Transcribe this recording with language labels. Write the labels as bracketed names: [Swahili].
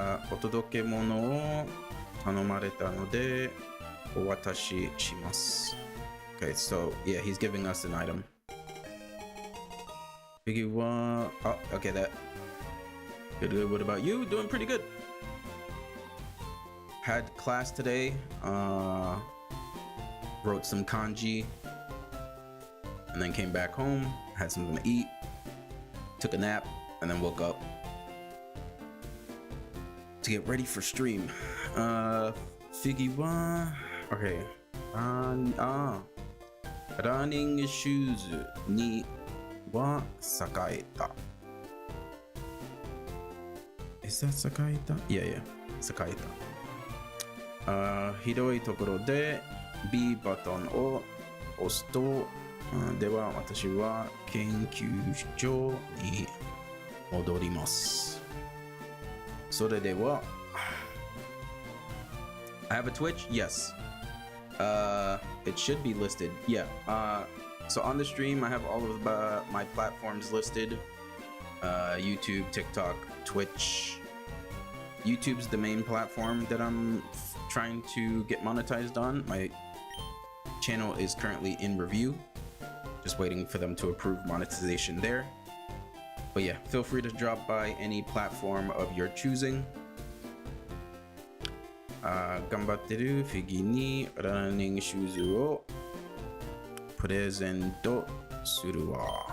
[Japanese] お届け物を頼まれたのでお渡しします。 [English] Okay, so yeah, he's giving us an item. Biggie one. Oh, okay, that. Good. What about you? Doing pretty good. Had class today. Wrote some kanji. And then came back home. Had something to eat. Took a nap. And then woke up to get ready for stream. Figgy one. Okay. Running shoes ni wa sakaeta. Is that sakaeta? Yeah. Sakaeta. [Japanese] 広いところで B ボタンを押すと、では私は研究所に戻ります。それでは [English] I have a Twitch? Yes. It should be listed. Yeah. So on the stream I have all of my platforms listed. YouTube, TikTok, Twitch. YouTube's the main platform that I'm trying to get monetized on. My channel is currently in review, just waiting for them to approve monetization there. But yeah, feel free to drop by any platform of your choosing. [Japanese] 頑張ってるフィギにランニングシューズをプレゼントするわ。